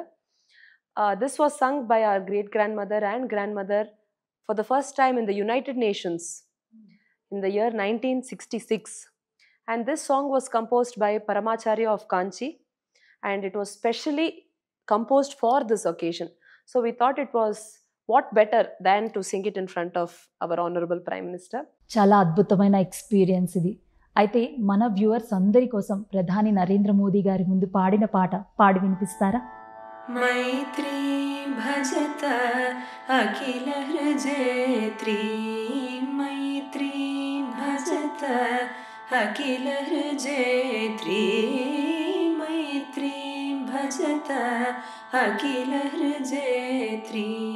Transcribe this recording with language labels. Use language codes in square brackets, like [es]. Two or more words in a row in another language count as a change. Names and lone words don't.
[en] This was sung by our great-grandmother and grandmother for the first time in the United Nations in the year 1966. And this song was composed by Paramacharya of Kanchi, and it was specially composed for this occasion. So we thought it was what better than to sing it in front of our Honorable Prime Minister. [te] చాలా అద్భుతమైన ఎక్స్పీరియన్స్ ఇది. అయితే మన వ్యూవర్స్ అందరి కోసం ప్రధాని నరేంద్ర మోదీ గారి ముందు పాడిన పాట పాడి వినిపిస్తారా? [sa] मैत्री भजत अखिल हृजयत्री मैत्री भजत अखिल हृजयत्री मैत्री भजत अखिल हृजयत्री